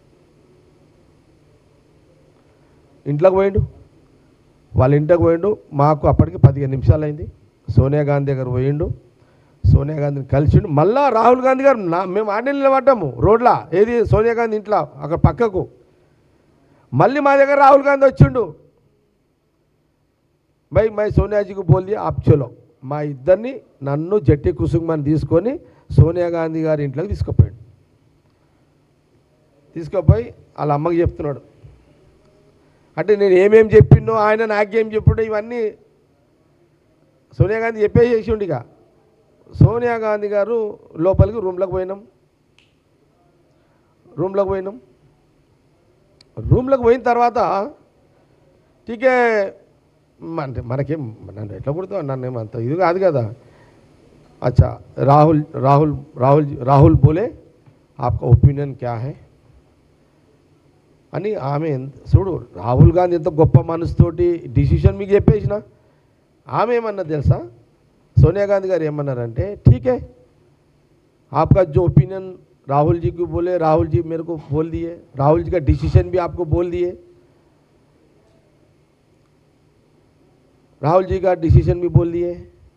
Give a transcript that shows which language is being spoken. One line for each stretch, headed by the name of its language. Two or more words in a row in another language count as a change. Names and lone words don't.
Telugu: వాళ్ళ ఇంటికి పోయిండు. మాకు అప్పటికి 15 నిమిషాలు అయింది. సోనియా గాంధీ దగ్గర పోయిండు, సోనియా గాంధీని కలిసిండు. మళ్ళా రాహుల్ గాంధీ గారు మేము ఆడే నిలబడ్డాము రోడ్లా, ఏది సోనియా గాంధీ ఇంట్లో అక్కడ పక్కకు. మళ్ళీ మా దగ్గర రాహుల్ గాంధీ వచ్చిండు.
Hindi: भाई मैं सोनिया जी को बोल दिया आप चलो.
Telugu: మా ఇద్దరిని నన్ను జట్టి కుసుమని తీసుకొని సోనియా గాంధీ గారి ఇంట్లోకి తీసుకుపోయి వాళ్ళ అమ్మకి చెప్తున్నాడు. అంటే నేను ఏమేమి చెప్పినో ఆయన నాకేం చెప్పిండో ఇవన్నీ సోనియా గాంధీ చెప్పేసేసిండు. ఇక సోనియా గాంధీ గారు లోపలికి రూమ్లోకి పోయిన తర్వాత టీకే అంటే మనకేం నన్ను ఎట్లా కుడతావు, నన్ను ఏమంత ఇది కాదు కదా.
Hindi: अच्छा రాహుల్ बोले आपका ओपिनियन क्या है
Telugu: అని ఆమె చూడు. రాహుల్ గాంధీ ఎంత గొప్ప మనసుతోటి డిసిషన్ మీకు చెప్పేసిన. ఆమె ఏమన్నా తెలుసా,
Hindi: सोनिया गांधी
Telugu: గారు ఏమన్నారంటే
Hindi: ठीक है आपका जो ओपिनियन राहुल जी को बोले, राहुल जी मेरे को बोल दिए, राहुल जी का डिसीजन भी आपको बोल दिए, राहुल जी का डिसीजन भी बोल दिए.